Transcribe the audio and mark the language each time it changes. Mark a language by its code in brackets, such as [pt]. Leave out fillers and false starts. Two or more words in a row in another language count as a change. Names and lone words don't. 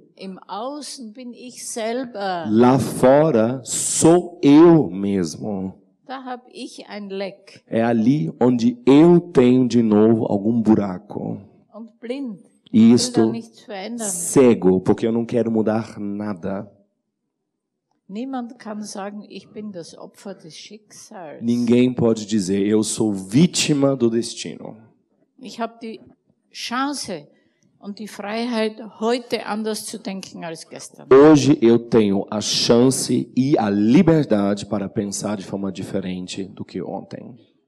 [de] im Außen bin ich selber. [pt] lá fora sou eu mesmo. [de] Da habe ich ein Leck [pt] É ali onde eu tenho de novo algum buraco. [de] und blind. [pt] E [de] Ich will da [pt] estou [de] nichts verändern. [pt] cego, porque eu não quero mudar nada. [de] Niemand kann sagen, ich bin das Opfer des Schicksals. [pt] Ninguém pode dizer, eu sou vítima do destino. [de] Ich habe die Chance und die Freiheit, heute anders zu denken als gestern. [pt] Hoje eu tenho a chance e a liberdade para pensar de forma diferente do que ontem.